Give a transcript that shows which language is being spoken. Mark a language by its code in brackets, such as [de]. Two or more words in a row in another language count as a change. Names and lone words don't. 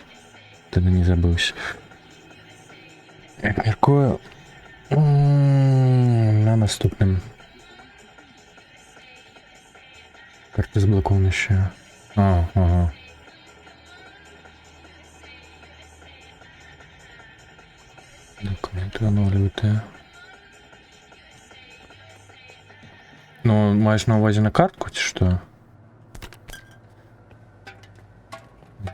[be] Тады не забыўся. Як мяркую, на наступным. [uk] Карты заблокованы ще. Ага. Документы оновлювати. Ну, маєш на увазі на картку, чи що?